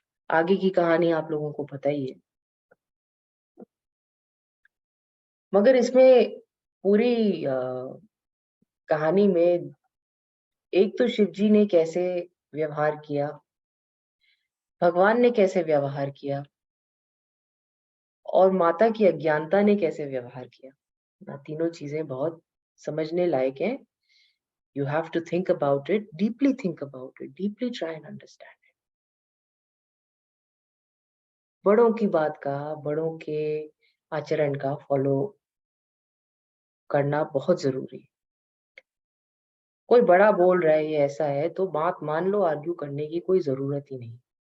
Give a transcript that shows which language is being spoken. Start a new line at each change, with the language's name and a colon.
Hindi: आगे की कहानी आप लोगों को पता ही है, मगर इसमें पूरी कहानी में एक तो शिव जी ने कैसे व्यवहार किया, भगवान ने कैसे व्यवहार किया, और माता की अज्ञानता ने कैसे व्यवहार किया। ना तीनों चीजें बहुत समझने लायक हैं।
English: You have to think about it, deeply think about it, deeply try and understand it.
Hindi: बड़ों की बात का, बड़ों के आचरण का फॉलो करना बहुत जरूरी है। कोई बड़ा बोल रहा है ये ऐसा है तो बात मान लो, आर्ग्यू करने की कोई जरूरत ही नहीं।